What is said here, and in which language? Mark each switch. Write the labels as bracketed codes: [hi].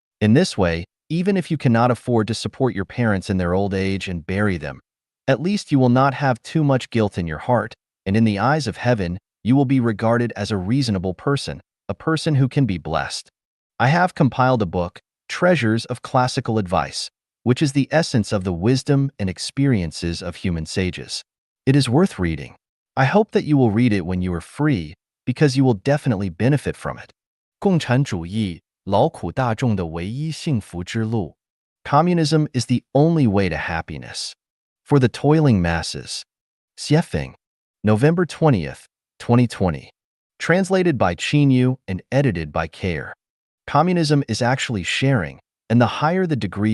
[en] In this way, even if you cannot afford to support your parents in their old age and bury them, at least you will not have too much guilt in your heart, and in the eyes of heaven, you will be regarded as a reasonable person, a person who can be blessed. I have compiled a book, Treasures of Classical Advice, which is the essence of the wisdom and experiences of human sages. It is worth reading. I hope that you will read it when you are free, because you will definitely benefit from it. [zh] 共产主义，劳苦大众的唯一幸福之路. [en] Communism is the only way to happiness. For the toiling masses. Xiefeng. November 20th, 2020. Translated by Qin Yu and edited by Care. Communism is actually sharing, and the higher the degree of